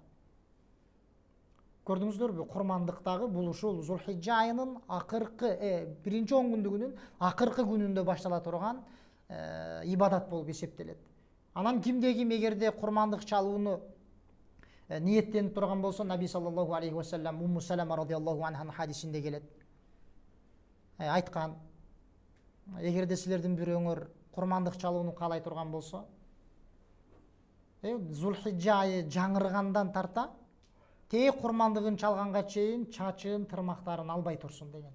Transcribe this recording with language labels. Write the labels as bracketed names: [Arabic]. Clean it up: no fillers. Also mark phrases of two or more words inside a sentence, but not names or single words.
[Kyrgyz] Көрдүңүздөрбү, курмандыктагы бул ушул Зулхижжа айынын акыркы биринчи 10 күндүгүнүн акыркы күнүндө баштала турган ибадат болуп эсептелет. Анан кимде ким эгерде курмандык чалууну ниеттенип турган болсо, Наби [Arabic] صلى الله عليه وسلم [Kyrgyz] Умму Салама [Arabic] رضي الله عنها [Kyrgyz] хадисинде келет. Айткан, эгерде силердин бирөөңөр курмандык чалууну каалай турган болсо, Зулхижжа айы жаңыргандан тарта тээ курмандыгын чалганга чейин чачын тырмактарын албай турсун деген.